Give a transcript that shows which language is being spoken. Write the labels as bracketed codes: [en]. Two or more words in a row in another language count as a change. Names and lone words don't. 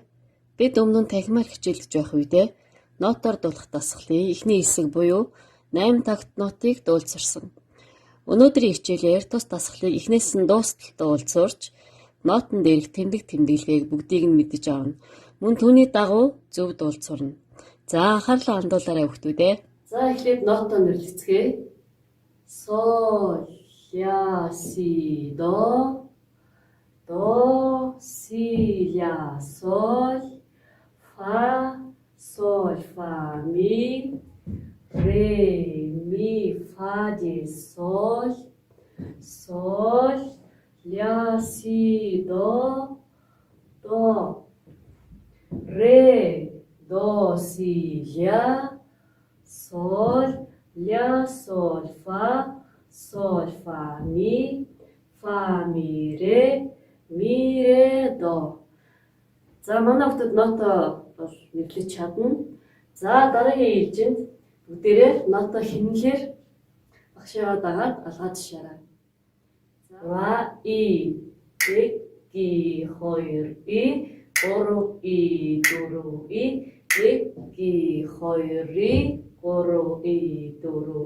[mn] Бид өмнө нь танхимаар хичээлж байх үедээ нотоор дуулах дасгалын эхний хэсэг буюу 8 такт нотыг дуулцарсан. Өнөөдрийн хичээлээр тус дасгалыг эхнээс нь дуустал дуулцуурч нотон дээрх тэмдэг тэмдэглэгийг бүгдийг нь мэдэж авна. Мөн түүний дагуу зөв дуулцуурна. За анхаарлаа хандуулаарай хүүхдүүд ээ. За эхлээд нотоо нэрлэцгээе. Соль, ля, си, до. До, си, ля, соль, фа, соль, фа, ми, ре, ми, фа, диез, соль, соль, ля, си, до, ре, до, си, ля, соль, фа, ми, ре, ми, ре, до. За манай хүүхдүүд нотоо бол нэрлэж чадна. За дараагийн ээлжинд бүгдээрээ нотоо хэмнэлээр багшаа дагаад алгаад шаарай. За и, нэг, и, хоёр, и, гурав, и, дөрөв, и, нэг, и, хоёр, и, гурав, и, дөрөв,